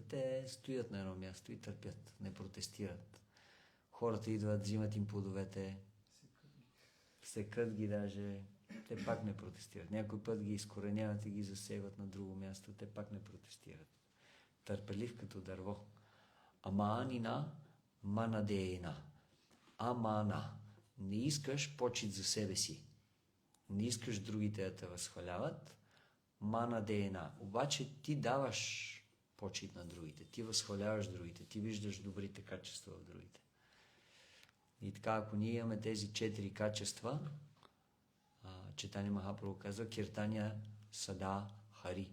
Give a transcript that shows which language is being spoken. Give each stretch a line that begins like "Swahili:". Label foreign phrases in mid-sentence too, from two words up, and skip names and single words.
Bulgarian: Те стоят на едно място и търпят, не протестират. Хората идват, взимат им плодовете, секат ги даже, те пак не протестират. Някой път ги изкореняват и ги засейват на друго място, те пак не протестират. Търпелив като дърво.
Sanskrit: अमानिना मानदेन. Амана.
Bulgarian: Не искаш почит за себе си. Не искаш другите да те възхваляват.
Sanskrit: Манадеина.
Bulgarian: Обаче ти даваш почит на другите. Ти възхваляваш другите. Ти виждаш добрите качества в другите. И така, ако ние имаме тези 4 качества, Чайтания Махапрабху казва
Sanskrit: कीर्तनीयः सदा हरिः.